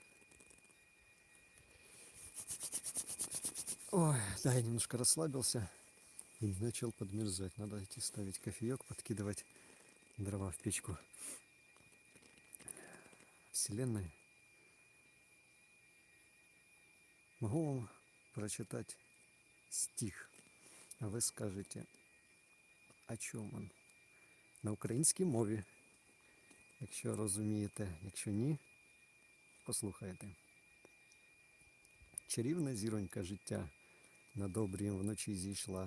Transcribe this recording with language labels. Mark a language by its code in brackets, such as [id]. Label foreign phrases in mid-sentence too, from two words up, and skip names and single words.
[ru] Ой, да, я немножко расслабился и начал подмерзать. Надо идти ставить кофеек, подкидывать дрова в печку Вселенной. Могу вам прочитать стих, [uk] а ви скажете, о чому він. На українській мові. Якщо розумієте, якщо ні, послухайте. Чарівна зіронька життя над обрієм вночі зійшла.